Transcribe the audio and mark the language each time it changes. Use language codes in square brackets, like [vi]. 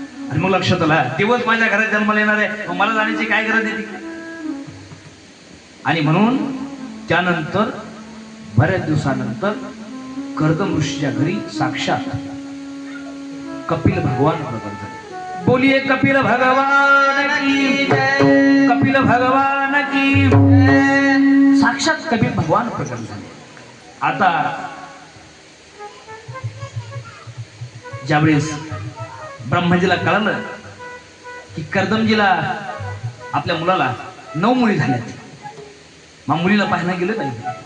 [mr] आणि मग लक्षात आलं देवच माझ्या घरात जन्माला येणार आहे, मग मला जाण्याची काय गरज आहे तिकडे. आणि म्हणून त्यानंतर बऱ्याच दिवसानंतर कर्दम ऋषीच्या घरी साक्षात कपिल भगवान प्रकट झाले. [hi] बोलिए कपिल भगवान की जय, कपिल भगवान की जय. [mr] साक्षात कपिल भगवान प्रकट झाले. आता ज्यावेळेस ब्रह्माजीला कळलं की कर्दमजीला आपल्या मुलाला 9 मुली झाल्यात, मग मुलीला पाहायला गेलं पाहिजे.